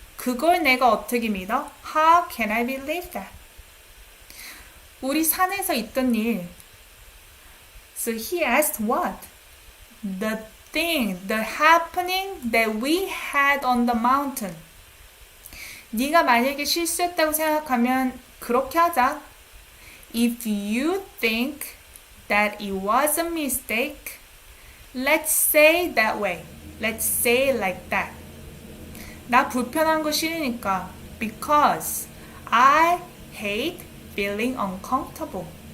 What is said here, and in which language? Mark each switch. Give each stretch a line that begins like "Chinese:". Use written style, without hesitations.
Korean: 그걸 내가 어떻게 믿어?
English: How can I believe that?
Korean: 우리 산에서 있던 일.
English: So he asked what? The thing, the happening that we had on the mountain.
Korean: 네가 만약에 실수했다고 생각하면 그렇게 하자.
English: If you think that it was a mistake, let's say that way. Let's say like that.
Korean: 나 불편한 거 싫으니까.
English: Because I hate feeling uncomfortable.